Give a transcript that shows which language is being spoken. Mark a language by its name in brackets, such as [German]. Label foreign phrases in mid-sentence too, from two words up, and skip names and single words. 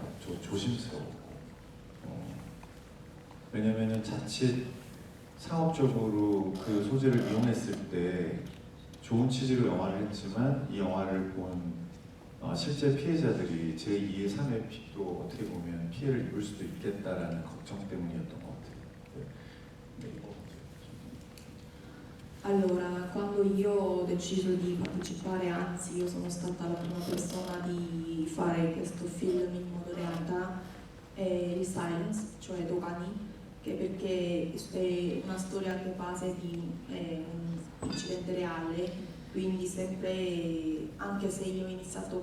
[Korean] 조심스럽고 왜냐면은 자칫 상업적으로 그 소재를 이용했을 때 좋은 취지로 영화를 했지만 이 영화를 본 실제 피해자들이 제2의 3의 피도 어떻게 보면 피해를 입을 수도 있겠다라는 걱정 때문이었던 것 같아요. [Italian] Allora, quando io ho deciso di partecipare, anzi io sono stata la prima persona di fare questo film in modo realtà, è il Silence, cioè Dogani, che perché è una storia che base di un incidente reale, quindi sempre, anche se io ho iniziato